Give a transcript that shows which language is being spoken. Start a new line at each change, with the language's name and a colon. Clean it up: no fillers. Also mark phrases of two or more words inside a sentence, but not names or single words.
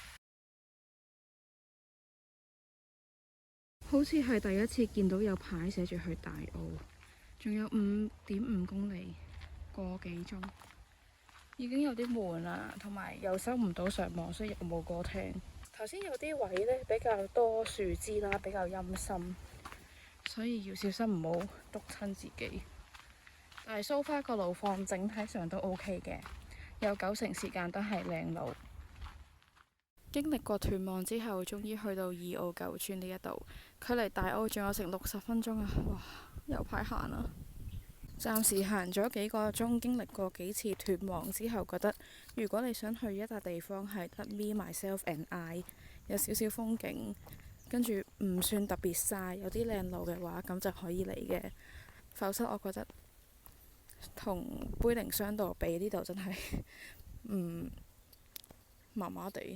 Cantonese: 好似係第一次見到有牌寫住去大澳，仲有5.5公里，個幾鐘，已經有啲悶啦，同埋又收唔到上網，所以又冇歌聽。頭先有啲位呢比較多樹枝啦，比較陰森，所以要小心唔好篤親自己。但係
English: so far
Cantonese: 個路況整體上都 OK 嘅，有90%時間都係靚路。經歷過斷網之後，終於去到二澳舊村呢一度，距離大澳仲有成60分鐘啊！哇，有排行啊！暫時行咗幾個鐘，經歷過幾次斷網之後，覺得如果你想去一笪地方係得
English: me myself and I，
Cantonese: 有少少風景，跟住唔算特別晒，有啲靚路嘅話，咁就可以嚟嘅。否則我覺得同杯靈雙渡比，呢度真係麻麻地。